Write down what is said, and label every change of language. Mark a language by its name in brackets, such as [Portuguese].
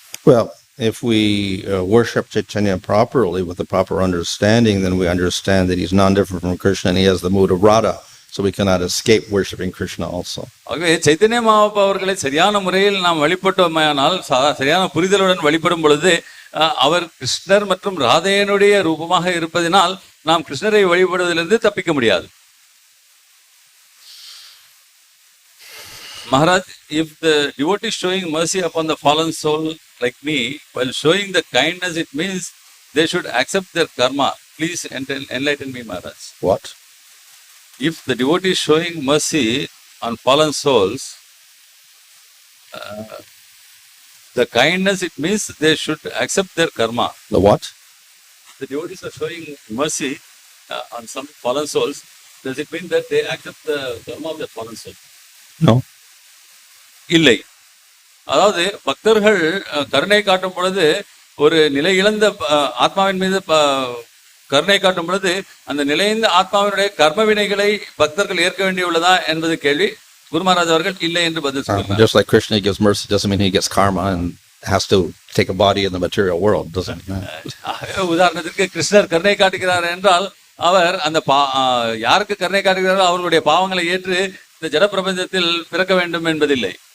[English] Well, if we worship Chaitanya properly with the proper understanding, then we understand that he's non-different from Krishna and he has the mood of Radha, so we cannot escape worshipping Krishna also. [Tamil] ஆகவே சைத்தன்ய மகாபிரபு அவர்களை சரியான முறையில் நாம் வழிபட்டோமானால், சரியான புரிதலுடன் வழிபடும் பொழுது அவர் கிருஷ்ணர் மற்றும் ராதையனுடைய ரூபமாக இருப்பதினால் நாம் கிருஷ்ணரை வழிபடுவதிலிருந்து தப்பிக்க முடியாது. [English] Maharaj, if the devotee is showing mercy upon the fallen soul like me, while showing the kindness, it means they should accept their karma. Please enlighten me, Maharaj. What? If the devotee is showing mercy on fallen souls, the kindness, it means they should accept their karma. The what? The devotees are showing mercy on some fallen souls. Does it mean that they accept the karma of the fallen soul? No. [Tamil] இல்லை. அதாவது பக்தர்கள் கருணை காட்டும் பொழுது, ஒரு நிலை இழந்த ஆத்மாவின் மீது கருணை காட்டும் பொழுது அந்த நிலைந்த ஆத்மாவினுடைய கர்ம வினைகளை பக்தர்கள் ஏற்க வேண்டியுள்ளதா என்பது கேள்வி. குரு மகாராஜ் அவர்கள் இல்லை என்று பதில் சொல்றார். [English] Just like Krishna gives mercy doesn't mean he gets karma and has to take a body in the material world, doesn't it? [Tamil] உதாரணத்திற்கு கிருஷ்ணர் கருணை காட்டுகிறார் என்றால் அவர் அந்த யாருக்கு கருணை காட்டுகிறாரோ அவர்களுடைய பாவங்களை ஏற்று இந்த ஜட பிரபஞ்சத்தில் பிறக்க வேண்டும் என்பதில்லை.